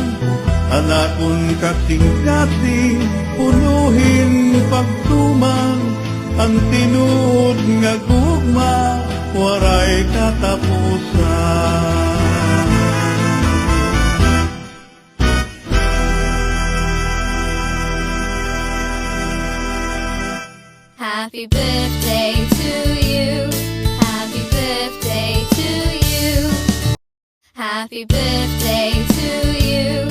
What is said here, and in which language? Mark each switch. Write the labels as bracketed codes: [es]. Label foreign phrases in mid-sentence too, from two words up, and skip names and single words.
[war] Anakon kasing-kasing, punuhin pagtuman, ang tinuod nga gugma, waray katapusan. [en] Happy birthday to you. Happy birthday to you. Happy birthday to you.